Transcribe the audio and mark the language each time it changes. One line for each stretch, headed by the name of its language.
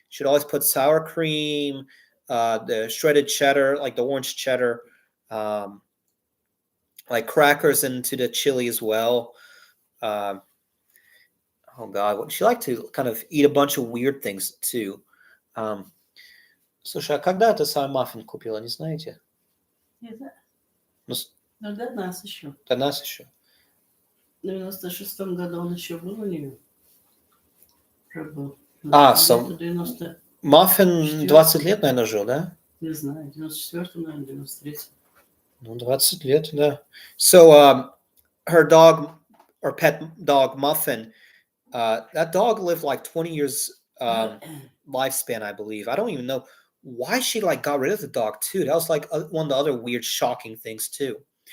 English: She'd always put sour cream, the shredded cheddar, like the orange cheddar, um, like crackers into the chili as well. Um, oh God, she liked to kind of eat a bunch of weird things too. Um,
Russian: Слушай, а когда ты сам маффин купила, не знаете? Не знаю. Ну, Ну, до нас еще. до нас еще. В 96-м году он еще был у нее. Уже был. Сам 90... Маффин 20 лет, наверное, жил, да? Не знаю, в 94-м, наверное, 93-м. Ну, 20 лет, да.
English: So, her dog, or pet dog, Muffin, that dog lived like 20 years lifespan, I believe. I don't even know why she like got rid of the dog too. That was like one of the other weird, shocking things too.